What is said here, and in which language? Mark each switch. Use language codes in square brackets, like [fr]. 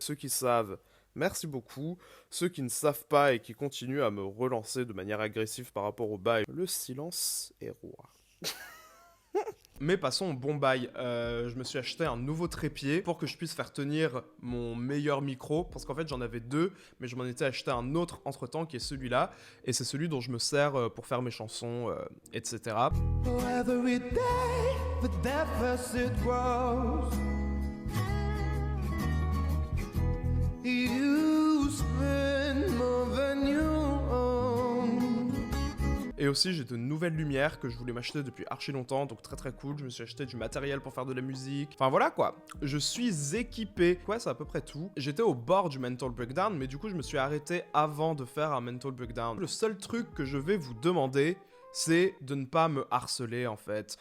[fr] Ceux qui savent, merci beaucoup. Ceux qui ne savent pas et qui continuent à me relancer de manière agressive par rapport au bail, le silence est roi. Mais passons au bon bail. Je me suis acheté un nouveau trépied pour que je puisse faire tenir mon meilleur micro. Parce qu'en fait, j'en avais deux, mais je m'en étais acheté un autre entre-temps qui est celui-là. Et c'est celui dont je me sers pour faire mes chansons, etc. [en] Oh, every day, the deficit grows. You spend more than you own. [fr] Et aussi j'ai de nouvelles lumières que je voulais m'acheter depuis archi longtemps, donc très très cool. Je me suis acheté du matériel pour faire de la musique. Enfin voilà quoi, je suis équipé. Ouais, c'est à peu près tout. J'étais au bord du [en] mental breakdown, [fr] mais du coup je me suis arrêté avant de faire un mental breakdown. Le seul truc que je vais vous demander, c'est de ne pas me harceler en fait.